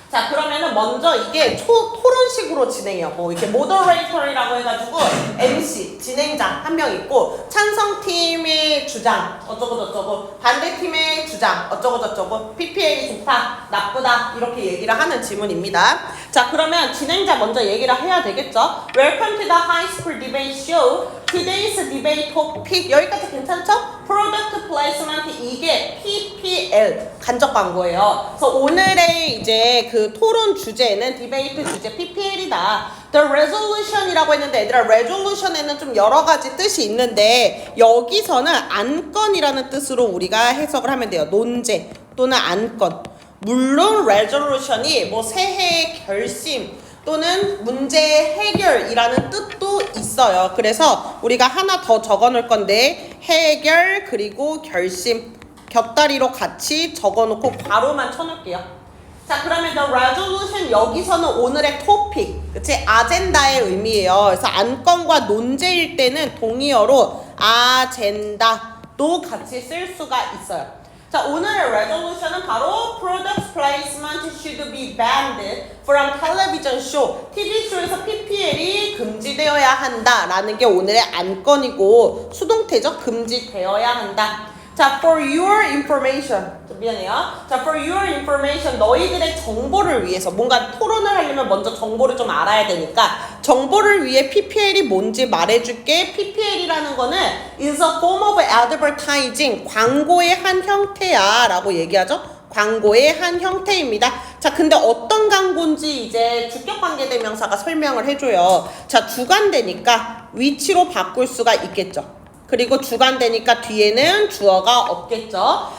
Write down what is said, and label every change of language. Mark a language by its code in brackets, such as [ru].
[ko] 자, 그러면은 먼저 이게 토론식으로 진행해요. 뭐 이렇게 모더레이터라고 해가지고 MC, 진행자 한 명 있고 찬성팀의 주장 어쩌고저쩌고 반대팀의 주장 어쩌고저쩌고 PPL이 좋다, 나쁘다 이렇게 얘기를 하는 지문입니다. 자, 그러면 진행자 먼저 얘기를 해야 되겠죠. [en] Welcome to the High School Debate Show. Today's debate topic [ko] 여기까지 괜찮죠? [en] Product Placement [ko] 이게 PPL 간접 광고예요. 그래서 오늘의 이제 그 토론 주제는 디베이트 주제 PPL이다. The resolution이라고 했는데 얘들아 resolution에는 좀 여러 가지 뜻이 있는데 여기서는 안건이라는 뜻으로 우리가 해석을 하면 돼요. 논제 또는 안건. 물론 resolution이 뭐 새해의 결심 또는 문제 해결이라는 뜻도 있어요. 그래서 우리가 하나 더 적어 놓을 건데 해결 그리고 결심 곁다리로 같이 적어 놓고 괄호만 쳐 놓을게요. 자, 그러면 the resolution 여기서는 오늘의 토픽, 그치? 아젠다의 의미예요. 그래서 안건과 논제일 때는 동의어로 아젠다도 같이 쓸 수가 있어요. 자, 오늘의 resolution은 바로 [en] product placement should be banned from television show. [ko] TV쇼에서 PPL이 금지되어야 한다라는 게 오늘의 안건이고 수동태죠. 금지되어야 한다. 자, [en] for your information. [ko] 미안해요. [en] 자, for your information. [ko] 너희들의 정보를 위해서 뭔가 토론을 하려면 먼저 정보를 좀 알아야 되니까 정보를 위해 PPL이 뭔지 말해줄게. PPL이라는 거는 [en] is a form of advertising. [ko] 광고의 한 형태야 라고 얘기하죠. 광고의 한 형태입니다. 자, 근데 어떤 광고인지 이제 주격관계대명사가 설명을 해줘요. 자, 주관되니까 위치로 바꿀 수가 있겠죠. 그리고 주관되니까 뒤에는 주어가 없겠죠.